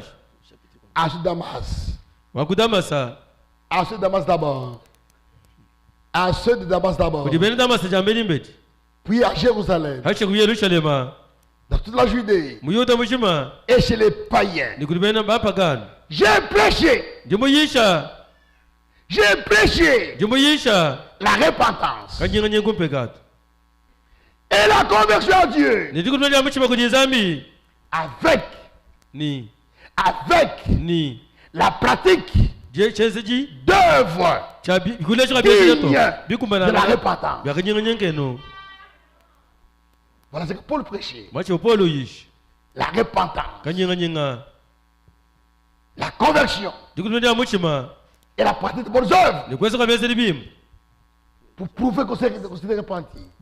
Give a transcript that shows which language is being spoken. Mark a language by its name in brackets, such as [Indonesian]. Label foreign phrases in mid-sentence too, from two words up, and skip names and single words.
[French] À ce Damas. [Luba-Lulua] Wakudamasa. [French] À ceux de Damas d'abord. À ceux de Damas d'abord. [Luba-Lulua] Kujibeni Damasa jambeni mbeti. [French] Puis à Jérusalem. [Luba-Lulua] Hache ku Yerusalema. [French] Dans toute la Judée. [Luba-Lulua] Muyuda mushima. [French] Et chez les païens. [Luba-Lulua] Ni kudibeni bapagani. [French] J'ai prêché. [Luba-Lulua] Jimuyisha. [French] J'ai prêché [Luba-Lulua] Jimuyisha. [French] la repentance. [Luba-Lulua] Kanyinga nyengu mpekato. [French] Et la conversion à Dieu. [Luba-Lulua] Ni dikudibeni mushima kujizambi. [French] Avec [Luba-Lulua] Ni [French] la pratique d'œuvres d'œuvres dignes de la repentance. Voilà ce que Paul prêchait. La repentance, la conversion et la pratique de bonnes œuvres pour prouver qu'on s'est repenti.